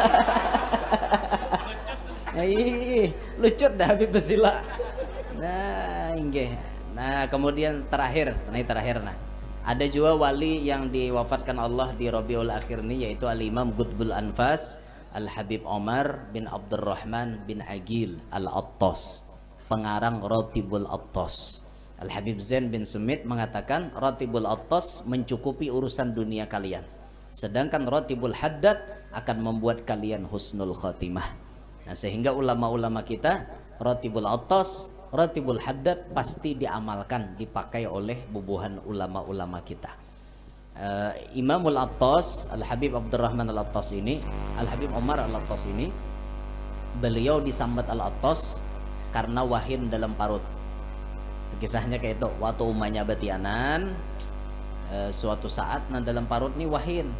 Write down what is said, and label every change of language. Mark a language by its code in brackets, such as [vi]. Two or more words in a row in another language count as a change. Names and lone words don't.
[bjn] Lucu dah Habib bersila. Nah, inggih. [id] Nah, kemudian terakhir, nah. Ada juga wali yang diwafatkan Allah di Rabiul Akhir ini, yaitu Al-Imam Qutbul Anfas Al-Habib Omar bin Abdurrahman bin Agil Al-Attas, pengarang Ratibul Attas. Al-Habib Zain bin Semit mengatakan Ratibul Attas mencukupi urusan dunia kalian, sedangkan Ratibul Haddad akan membuat kalian [ar] husnul khatimah. [id] Nah, sehingga ulama-ulama kita Ratibul Attas, Ratibul Haddad pasti diamalkan, dipakai oleh bubuhan ulama-ulama kita. [bjn] Imamul Attas, Al-Habib Abdurrahman Al-Attas ini, Al-Habib Omar Al-Attas ini, beliau disambat Al-Attas karena wahin dalam parut. Kisahnya kayak itu, waktu umahnya batianan, suatu saat nah dalam parut nih wahin.